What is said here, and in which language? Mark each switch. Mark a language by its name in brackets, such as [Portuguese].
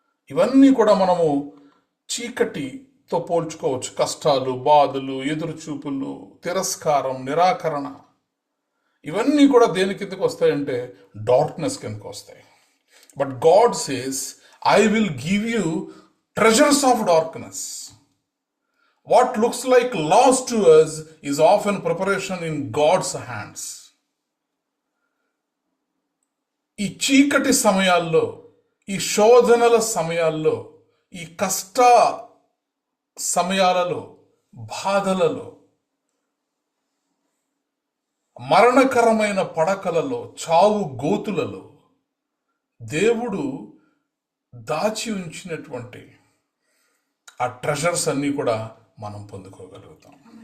[Telugu] ఇవన్నీ కూడా మనము చీకటితో పోల్చుకోవచ్చు. కష్టాలు, బాధలు, ఎదురుచూపులు, తిరస్కారం, నిరాకరణ, ఇవన్నీ కూడా దేని కిందకు వస్తాయంటే డార్క్నెస్ కిందకు వస్తాయి. [English] But God says, I will give you treasures of darkness. What looks like loss to us is often preparation in God's hands. [Telugu] ఈ చీకటి సమయాల్లో, ఈ శోధనల సమయాల్లో, ఈ కష్ట సమయాలలో, బాధలలో, మరణకరమైన పడకలలో, చావు గోతులలో దేవుడు దాచి ఉంచినటువంటి ఆ ట్రెజర్స్ అన్నీ కూడా మనం పొందుకోగలుగుతాం.